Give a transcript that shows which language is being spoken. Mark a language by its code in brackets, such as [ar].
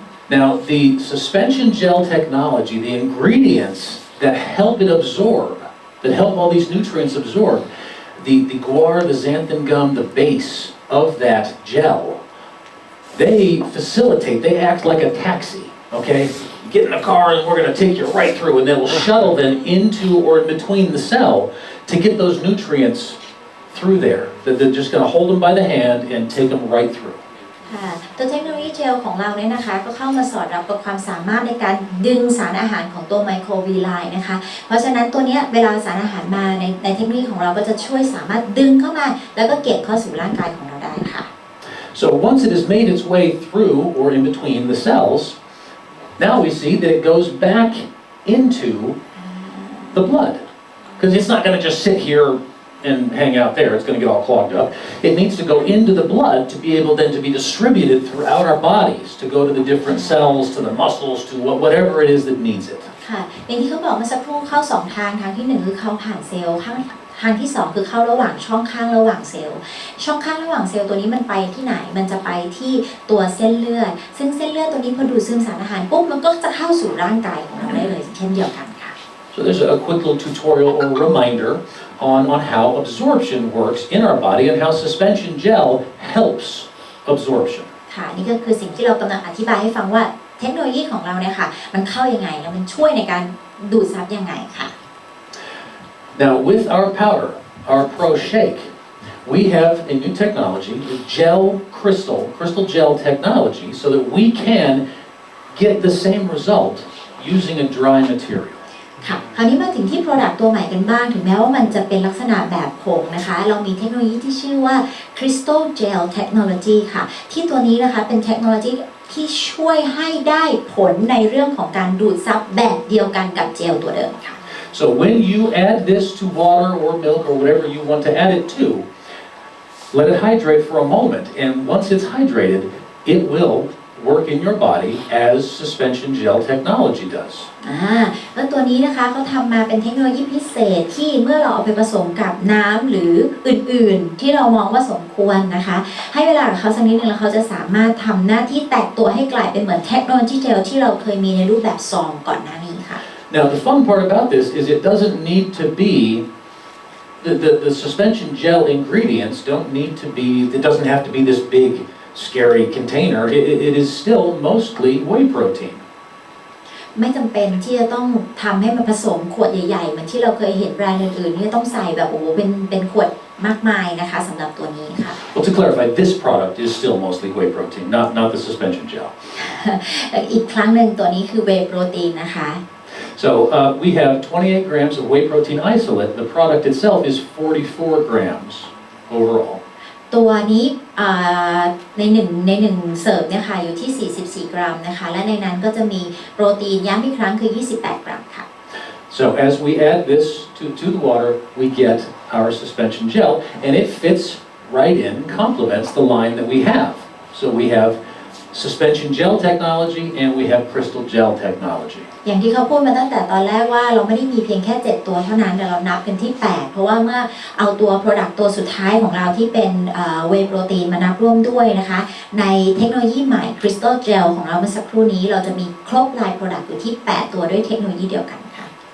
[en] Now, the suspension gel technology, the ingredients that help it absorb, that help all these nutrients absorb, the guar, the xanthan gum, the base of that gel, they facilitate, they act like a taxi, okay? You get in the car and we're going to take you right through, and they will shuttle them into or in between the cell to get those nutrients through there. They're just going to hold them by the hand and take them right through. [th] ค่ะตัวเทคโนโลยีเจลของเราเนี่ยนะคะก็เข้ามาสอดรับกับความสามารถในการดึงสารอาหารของตัวไมโครวีไลน์นะคะเพราะฉะนั้นตัวเนี้ยเวลาสารอาหารมาในเทคโนโลยีของเราก็จะช่วยสามารถดึงเข้ามาแล้วก็เก็บเข้าสู่ร่างกายของเราได้ค่ะ [en] So once it has made its way through or in between the cells, now we see that it goes back into the blood. Because it's not going to just sit here and hang out there. It's going to get all clogged up. It needs to go into the blood to be able then to be distributed throughout our bodies, to go to the different cells, to the muscles, to whatever it is that needs it. [th] ค่ะอย่างที่เขาบอกเมื่อสักครู่เข้า2ทางที่1คือเข้าผ่านเซลล์ทางที่2คือเข้าระหว่างช่องข้างระหว่างเซลล์ช่องข้างระหว่างเซลล์ตัวนี้มันไปที่ไหนมันจะไปที่ตัวเส้นเลือดซึ่งเส้นเลือดตัวนี้พอดูดซึมสารอาหารปุ๊บมันก็จะเข้าสู่ร่างกายของเราได้เลยเช่นเดียวกันค่ะ [en] So there's a quick little tutorial or reminder on how absorption works in our body and how suspension gel helps absorption. [th] ค่ะนี่ก็คือสิ่งที่เรากำลังอธิบายให้ฟังว่าเทคโนโลยีของเราเนี่ยค่ะมันเข้ายังไงแล้วมันช่วยในการดูดซับยังไงค่ะ [en] Now with our powder, our Pro Shake, we have a new technology, the crystal gel technology, so that we can get the same result using a dry material. [th] ค่ะคราวนี้มาถึงที่ Product ตัวใหม่กันบ้างถึงแม้ว่ามันจะเป็นลักษณะแบบผงนะคะเรามีเทคโนโลยีที่ชื่อว่า Crystal Gel Technology ค่ะที่ตัวนี้นะคะเป็นเทคโนโลยีที่ช่วยให้ได้ผลในเรื่องของการดูดซับแบบเดียวกันกับเจลตัวเดิมค่ะ [en] So when you add this to water or milk or whatever you want to add it to, let it hydrate for a moment, and once it's hydrated, it will work in your body as suspension gel technology does. [th] แล้วตัวนี้นะคะเขาทำมาเป็นเทคโนโลยีพิเศษที่เมื่อเราเอาไปผสมกับน้ำหรืออื่นๆที่เรามองว่าสมควรนะคะให้เวลากับเขาสักนิดนึงแล้วเขาจะสามารถทำหน้าที่แตกตัวให้กลายเป็นเหมือนเทคโนโลยีเจลที่เราเคยมีในรูปแบบซองก่อนหน้านี้ค่ะ [en] Now the fun part about this is it doesn't need to be the suspension gel ingredients don't need to be it doesn't have to be this big scary container. It is still mostly whey protein. [th] ไม่จำเป็นที่จะต้องทำให้มันผสมขวดใหญ่ๆเหมือนที่เราเคยเห็นแบรนด์อื่นๆที่ต้องใส่แบบโอ้โหเป็นขวดมากมายนะคะสำหรับตัวนี้ค่ะ [en] Well, to clarify, this product is still mostly whey protein, not the suspension gel. [th] อีกครั้งหนึ่งตัวนี้คือ whey protein นะคะ [en] So we have 28 grams of whey protein isolate. The product itself is 44 grams overall. [th] ตัวนี้ในหนึ่งเสิร์ฟเนี่ยค่ะอยู่ที่44กรัมนะคะและในนั้นก็จะมีโปรตีนย้ำอีกครั้งคือ28กรัมค่ะ [en] So as we add this to the water, we get our suspension gel, and it fits right in, complements the line that we have. So we have suspension gel technology and we have crystal gel technology. [th] อย่างที่เขาพูดมาตั้งแต่ตอนแรกว่าเราไม่ได้มีเพียงแค่7ตัวเท่านั้นแต่เรานับกันที่8เพราะว่าเมื่อเอาตัว Product ตัวสุดท้ายของเราที่เป็นWhey Protein มานับร่วมด้วยนะคะในเทคโนโลยีใหม่ Crystal Gel ของเราเมื่อสักครู่นี้เราจะมีครบลาย Product อยู่ที่8ตัวด้วยเทคโนโลยีเดียวกันค่ะ